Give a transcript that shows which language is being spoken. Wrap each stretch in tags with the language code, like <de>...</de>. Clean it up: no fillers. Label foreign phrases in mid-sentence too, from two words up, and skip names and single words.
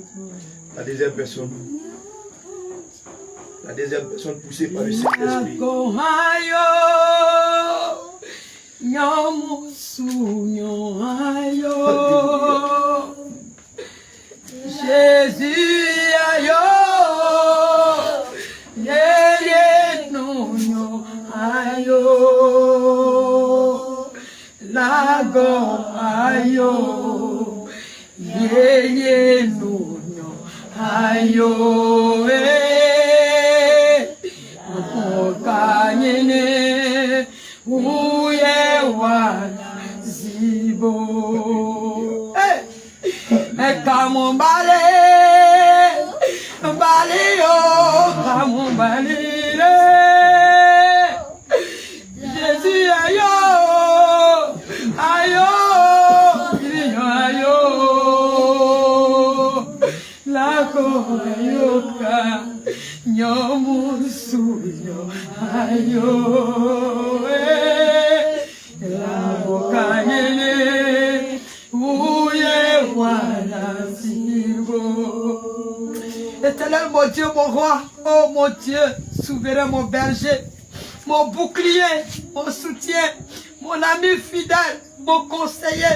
<fr>La deuxième personne. La deuxième personne poussée par le Saint-Esprit. Jésus ayo, yeye nunyo ayo, lago ayo, yeye nunyo ayo, okanyene uye wana zibo. Come bale, bale yo, come bale. Jésus ayo, ayo, ayo, la koyoka, nyomusuyo ayo, la bokanyene. Éternel, mon Dieu, mon roi, oh mon Dieu, souverain, mon berger, mon bouclier, mon soutien, mon ami fidèle, mon conseiller.</fr>